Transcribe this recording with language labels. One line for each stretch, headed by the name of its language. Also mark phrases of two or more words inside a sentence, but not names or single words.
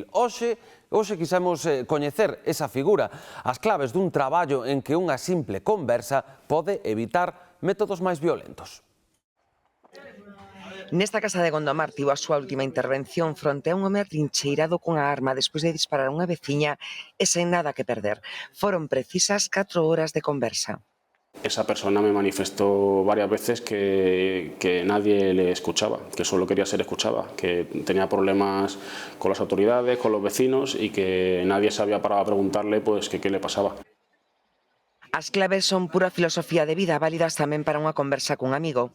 Galician: Hoxe quixemos coñecer esa figura, as claves dun traballo en que unha simple conversa pode evitar métodos máis violentos. Nesta casa de Gondomar tivo a súa última intervención fronte a un home atrincheirado cunha arma despois de disparar a unha veciña e sen nada que perder. Foron precisas 4 horas de conversa.
Spanish: Esa persona me manifestó varias veces que nadie le escuchaba, que solo quería ser escuchada, que tenía problemas con las autoridades, con los vecinos y que nadie se había parado a preguntarle pues que qué le pasaba.
Galician: As claves son pura filosofía de vida, válidas tamén para unha conversa cun amigo.